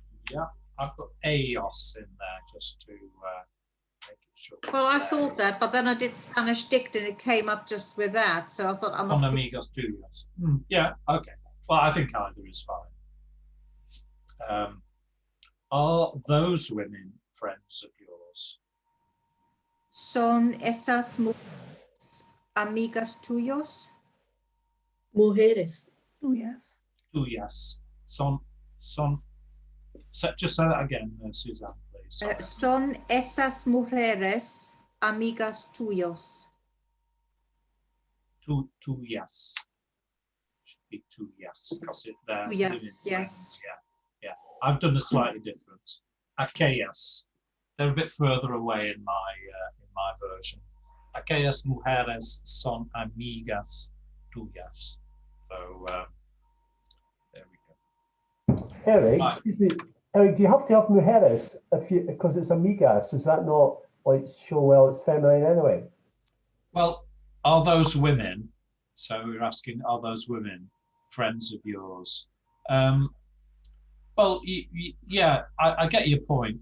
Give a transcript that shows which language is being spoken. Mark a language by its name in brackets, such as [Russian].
[English] Yeah, I've got EOS in there just to make it sure. Well, I thought that, but then I did Spanish dict and it came up just with that. So I thought I must. [Spanish] Son amigos tuyos. [English] Yeah, okay. Well, I think either is fine. Are those women friends of yours? [Spanish] Son esas mujeres amigas tuyos? Mujeres. Tuyas. Tuyas. Son. [English] Just say that again, Suzanne, please. Sorry. [Spanish] Son esas mujeres amigas tuyos? Tuyas. [English] Should be tuyas because it's there. [Spanish] Tuyas, yes. [English] Yeah. I've done a slightly different. Aquellas. They're a bit further away in my version. [Spanish] Aquellas mujeres son amigas tuyas. [English] So there we go. Eric, Right. excuse me. Eric, do you have to have mujeres because it's amigas? Does that not like show well it's feminine anyway? Well, are those women? So we're asking, are those women friends of yours? Well, yeah, I get your point.